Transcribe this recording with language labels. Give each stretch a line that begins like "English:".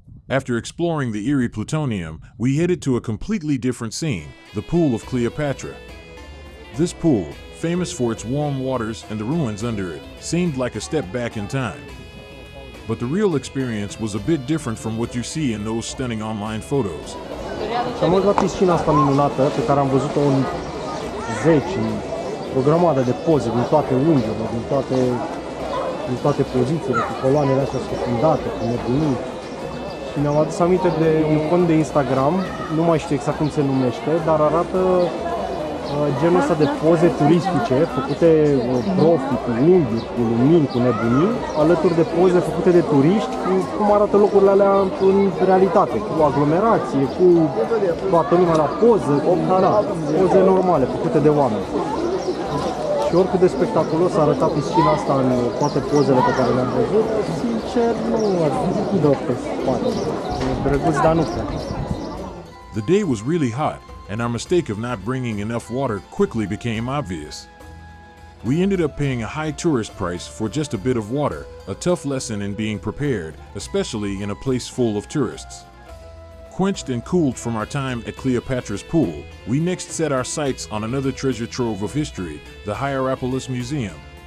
English: After exploring the eerie plutonium, we headed to a completely different scene, the Pool of Cleopatra. This pool, famous for its warm waters and the ruins under it, seemed like a step back in time. But the real experience was a bit different from what you see in those stunning online photos.
Romanian: Am mers la piscina asta minunată pe care am văzut-o în zeci, o grămadă de poze din toate unghiurile, din toate pozițiile, cu coloanele astea scufundate, cu nebunii. Și mi-am adus aminte de un cont de Instagram, nu mai știu exact cum se numește, dar arată genul ăsta de poze turistice făcute profi, cu unghiuri, cu lumini, cu nebunii, alături de poze făcute de turiști, cu cum arată locurile alea în realitate, cu aglomerație, cu toată lumea la poză, cu poze normale făcute de oameni. Și oricât de spectaculos arăta piscina asta în toate pozele pe care le-am văzut, sincer nu dă pe spate. E drăguț, dar nu cred.
English: The day was really hot, and our mistake of not bringing enough water quickly became obvious. We ended up paying a high tourist price for just a bit of water, a tough lesson in being prepared, especially in a place full of tourists. Quenched and cooled from our time at Cleopatra's Pool, we next set our sights on another treasure trove of history, the Hierapolis Museum.